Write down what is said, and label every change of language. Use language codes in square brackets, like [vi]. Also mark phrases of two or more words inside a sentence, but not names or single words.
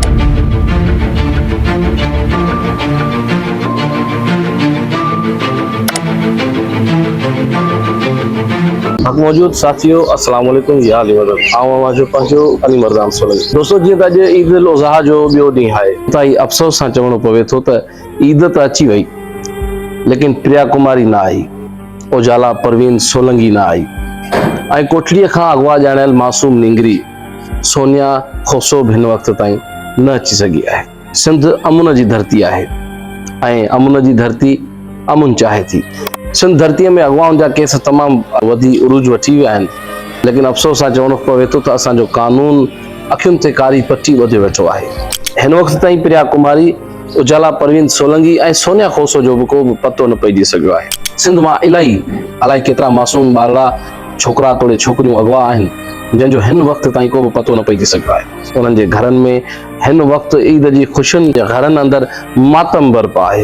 [sd] मौजूद साथियों अस्सलाम वालेकुम, या आवाज़ पंहिंजो अली मर्दान सोलंकी। दोस्तों, जीअं त अॼु ईद उल अज़हा जो ॿियो ॾींहुं आहे, ताईं अफ़सोस सां चवणो पवे थो त ईद त अची वई, लेकिन प्रिया कुमारी ना आई, उजाला परवीन सोलंकी ना आई। कोठड़ीअ खां अगवा ॼाणायल मासूम निंगरी सोनिया खोसो हिन वक़्त ताईं न अची सघी आहे। सिंध अमुन जी धरती आहे। अमुन जी धरती अमुन चाहे थी। सिंध धरतीअ में अगवाउनि जा केस तमामु वधी उरूज वठी विया आहिनि। लेकिन अफ़सोस सां चवणो पवे थो त असांजो कानून अखियुनि ते कारी पटी ॿधे वेठो आहे। हिन वक़्त ताईं प्रिया कुमारी, उजाला परवीन सोलंकी ऐं सोनिया खोसो जो बि को बि पतो न पइजी सघियो आहे। सिंध मां अलाही केतिरा मासूम ॿारड़ा, छोकिरा तोड़े छोकिरियूं अगवा आहिनि जंहिंजो हिन वक़्त ताईं को बि पतो न पइजी सघियो आहे। उन्हनि जे घरनि में हिन वक़्तु ईद जी ख़ुशियुनि जे घरनि अंदरि मातम बर्पा आहे।